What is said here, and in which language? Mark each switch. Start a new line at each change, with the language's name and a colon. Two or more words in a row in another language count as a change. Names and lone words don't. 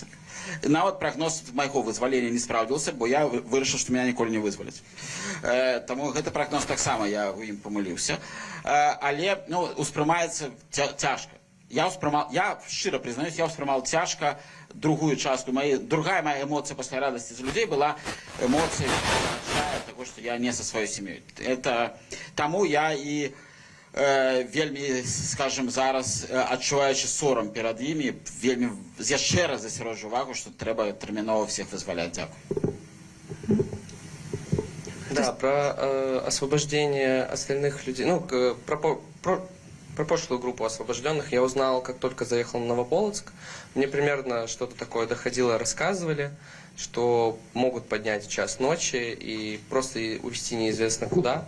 Belarusian: Нават прагноз майго вызвалення не спраўдзіўся, бо я вырашыў, што меня ніколі не вызваляць. Таму гэты прагноз таксама я ў ім памыліўся. Але успрымаецца цяжка. Я шчыра признаюсь, я ўспрымаў цяжка другую частку.
Russian: Другая моя эмоция после радости за людей была эмоция того, что я не со своей семьей.
Belarusian: Тому я и вельмі, скажем, зараз адчуваючы сорам перад імі, вельмі яшчэ раз засяроджу увагу, что трэба тэрмінова всех вызваляць.
Ukrainian: Дякую.
Russian: Да, про освобождение остальных людей, про прошлую группу освобожденных я узнал, как только заехал в Новополоцк. Мне примерно что-то такое доходило, рассказывали, что могут поднять в час ночи и просто увезти неизвестно куда.